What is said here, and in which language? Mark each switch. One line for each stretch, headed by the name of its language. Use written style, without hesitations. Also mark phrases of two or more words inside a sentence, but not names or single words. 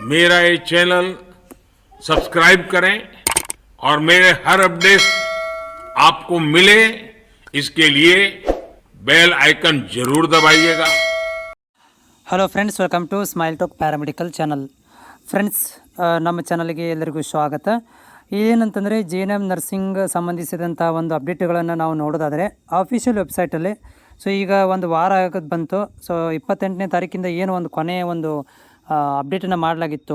Hindi: मेरा ये चैनल सब्सक्राइब करें और मेरे हर अपडेट आपको मिले इसके लिए
English: bell icon
Hindi: जरूर दबाइएगा।
English: Hello friends, welcome to Smile Talk Paramedical Channel.
Kannada: ಫ್ರೆಂಡ್ಸ್, ನಮ್ಮ ಚಾನಲ್ಗೆ ಎಲ್ಲರಿಗೂ ಸ್ವಾಗತ. ಏನಂತಂದರೆ JNM ನರ್ಸಿಂಗ್ ಸಂಬಂಧಿಸಿದಂಥ ಒಂದು ಅಪ್ಡೇಟ್ಗಳನ್ನು ನಾವು ನೋಡೋದಾದರೆ
English: official websiteಲ್ಲಿ
Kannada: ಈಗ ಒಂದು ವಾರ ಆಗೋದು ಬಂತು. 28ನೇ ತಾರೀಕಿಂದ ಏನು ಒಂದು ಕೊನೆಯ ಒಂದು ಅಪ್ಡೇಟನ್ನು ಮಾಡಲಾಗಿತ್ತು.